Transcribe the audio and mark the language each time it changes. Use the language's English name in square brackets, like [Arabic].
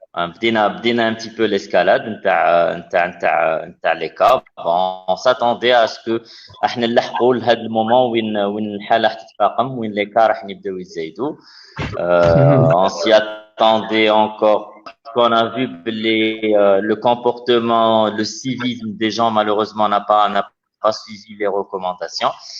[Arabic] بدينا [French] un petit peu l'escalade [Arabic] نتاع [French] les cas. Bon, on s'attendait à ce que [Arabic] احنا نلحقوا لهذا المومون وين الحالة راح تتفاقم، وين les cas راح يبداو يزيدوا. [French] On s'y attendait encore. Qu'on a vu le comportement, le civisme des gens malheureusement n'a pas suivi les recommandations.